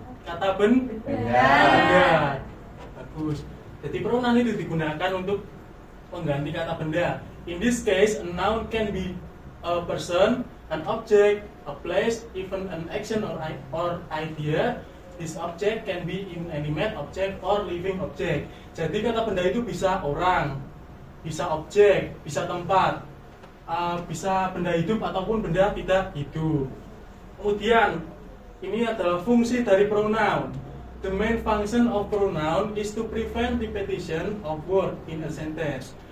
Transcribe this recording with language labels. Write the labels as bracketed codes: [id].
[id] Kata benda. Bagus. Jadi pronoun itu digunakan untuk mengganti kata benda. [en] In this case, a noun can be a person, an object, a place, even an action or idea. This object can be inanimate object or living object. [id] Jadi kata benda itu bisa orang, bisa objek, bisa tempat, bisa benda hidup ataupun benda tidak hidup. Kemudian ini adalah fungsi dari pronoun. [en] The main function of pronoun is to prevent repetition of word in a sentence.